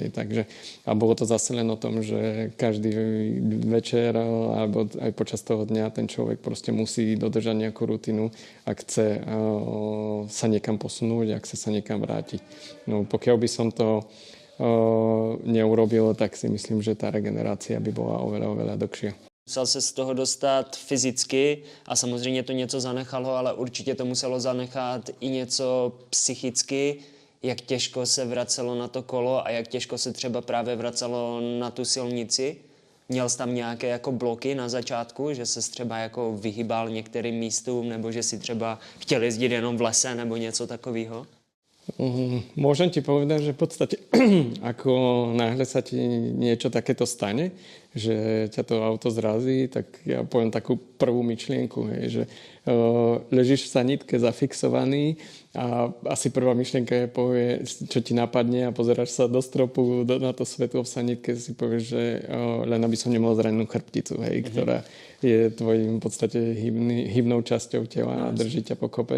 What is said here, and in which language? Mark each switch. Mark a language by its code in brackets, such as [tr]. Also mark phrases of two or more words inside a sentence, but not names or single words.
[sk] Takže, a bolo to zase len o tom, že každý večer alebo aj počas toho dňa ten človek proste musí dodržať nejakú rutinu, ak chce sa niekam posunúť, ak chce sa niekam vrátiť. No, pokiaľ by som to neurobil, tak si myslím, že tá regenerácia by bola oveľa dlhšia. [cs] Musel se z toho dostat fyzicky a samozřejmě to něco zanechalo, ale určitě to muselo zanechat i něco psychicky, jak těžko se vracelo na to kolo a jak těžko se třeba právě vracelo na tu silnici. Měl jsi tam nějaké jako bloky na začátku, že se třeba jako vyhýbal některým místům nebo že si třeba chtěl jezdit jenom v lese nebo něco takového? [sk] Môžem ti povedať, že v podstate ako náhle sa ti niečo takéto stane, že ťa to auto zrazí, tak ja poviem takú prvú myšlienku, hej, že ležíš v sanitke zafixovaný a asi prvá myšlienka je povie, čo ti napadne a pozeráš sa do stropu, na to svetlo v sanitke, si povieš, že len aby som nemal zranenú chrbticu, hej, ktorá je tvojím v podstate hybnou časťou tela a drží ťa pokope.